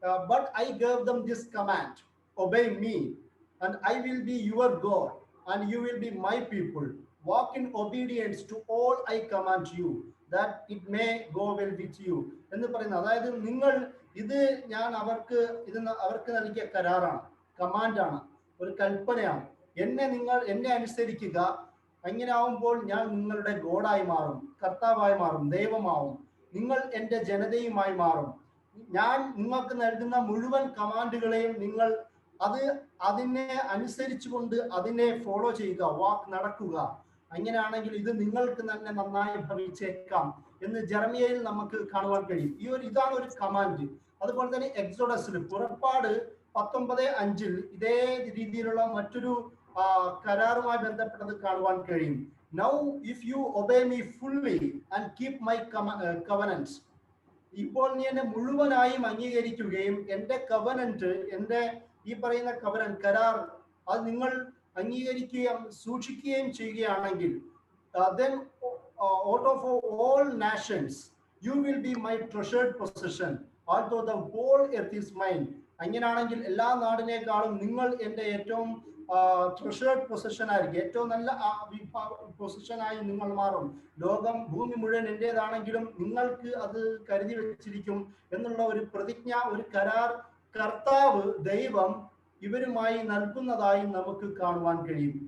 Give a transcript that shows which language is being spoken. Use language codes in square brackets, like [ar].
[en] But I gave them this command, obey me, and I will be your God, and you will be my people. Walk in obedience to all I command you, that it may go well with you. [ml] എന്ന് പറയുന്നത്, അതായത് നിങ്ങൾ ഇത് ഞാൻ അവർക്ക് നൽകിയ കരാറാണ്, കമാൻഡാണ്, ഒരു കൽപ്പനയാണ്. എന്നെ അനുസരിക്കുക. അങ്ങനെ ആവുമ്പോൾ ഞാൻ നിങ്ങളുടെ ഗോഡായി മാറും, കർത്താവായി മാറും, ദൈവമാവും. നിങ്ങൾ എൻ്റെ ജനതയുമായി മാറും. ഞാൻ നിങ്ങൾക്ക് നൽകുന്ന മുഴുവൻ കമാൻഡുകളെയും നിങ്ങൾ അതിനെ അനുസരിച്ചുകൊണ്ട് അതിനെ ഫോളോ ചെയ്യുക, നടക്കുക. അങ്ങനെയാണെങ്കിൽ ഇത് നിങ്ങൾക്ക് തന്നെ നന്നായി ഭവിച്ചേക്കാം എന്ന് ജെറമിയയിൽ നമുക്ക് കാണുവാൻ കഴിയും. ഇതാണ് ഒരു കമാൻഡ്. അതുപോലെ തന്നെ എക്സോഡസിൽ, പുറപ്പാട് 19:5 ഇതേ രീതിയിലുള്ള മറ്റൊരു കരാറുമായി ബന്ധപ്പെട്ടത് കാണുവാൻ കഴിയും. [en] Now if you obey me fully and keep my covenants, [ml] ഇപ്പോൾ നീ എന്നെ മുഴുവനായും അംഗീകരിക്കുകയും എൻ്റെ കവനന്റ്, എൻ്റെ ഈ പറയുന്ന കരാർ അത് നിങ്ങൾ അംഗീകരിക്കുകയും സൂക്ഷിക്കുകയും ചെയ്യുകയാണെങ്കിൽ, [en] then out of all nations you will be my treasured possession, although the whole earth is mine. [ml] അങ്ങനെയാണെങ്കിൽ എല്ലാ നാടിനേക്കാളും നിങ്ങൾ എൻ്റെ ഏറ്റവും ട്രഷേർഡ് പൊസിഷൻ ആയിരിക്കും, ഏറ്റവും നല്ല പൊസിഷനായി നിങ്ങൾ മാറും. ഭൂമി മുഴുവൻ എൻ്റേതാണെങ്കിലും നിങ്ങൾക്ക് അത് കരുതി വെച്ചിരിക്കും എന്നുള്ള ഒരു പ്രതിജ്ഞ, ഒരു കരാർ കർത്താവ് ദൈവം ഇവരുമായി നൽകുന്നതായി നമുക്ക് കാണുവാൻ കഴിയും.